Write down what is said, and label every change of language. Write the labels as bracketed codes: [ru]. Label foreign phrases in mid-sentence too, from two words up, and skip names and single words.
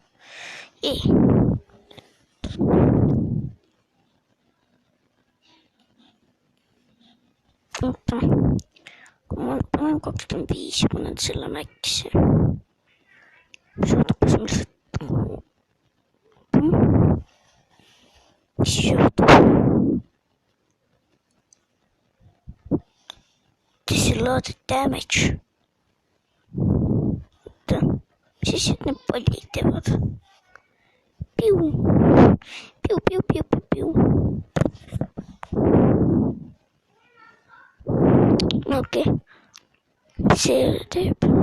[et] oota, kui ma panen 25 ja panen selle max'i. mis juhtub, mis lihtsalt mis juhtub? [en] This is a lot of damage. [et] oota, mis siis need pallid teevad? piu, piu, piu, piu, piu, piu. okei, see teeb.